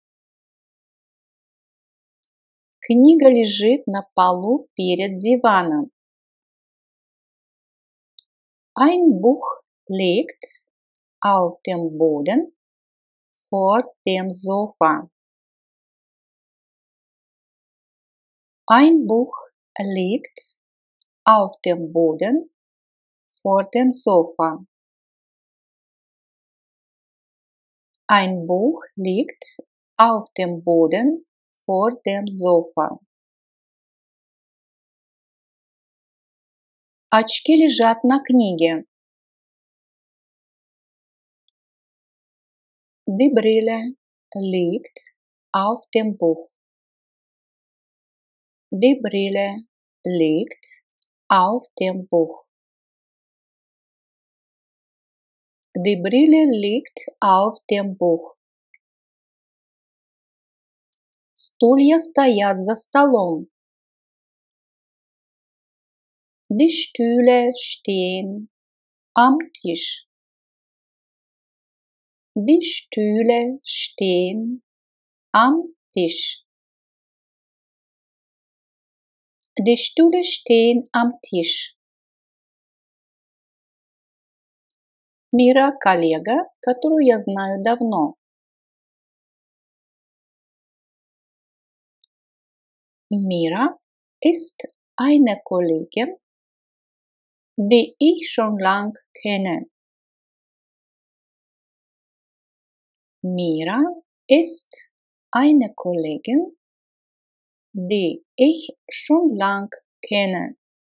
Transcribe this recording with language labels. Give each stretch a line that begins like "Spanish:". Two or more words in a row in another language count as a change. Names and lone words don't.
Russian: Книга лежит на полу перед диваном.
German: Ein Buch liegt auf dem Boden vor dem Sofa. Ein Buch liegt auf dem Boden vor dem Sofa. Ein Buch liegt auf dem Boden vor dem Sofa.
Russian: Очки лежат на книге.
German: Die Brille liegt auf dem Buch. Die Brille liegt auf dem Buch. Die Brille liegt auf dem Buch.
Russian: Стулья стоят за столом.
German: Die Stühle stehen am Tisch. Die Stühle stehen am Tisch. Die Stühle stehen am Tisch.
Russian: Мира – коллега, которую я знаю давно.
German: Mira ist eine Kollegin, die ich schon lang kenne. Mira ist eine Kollegin, die ich schon lang kenne.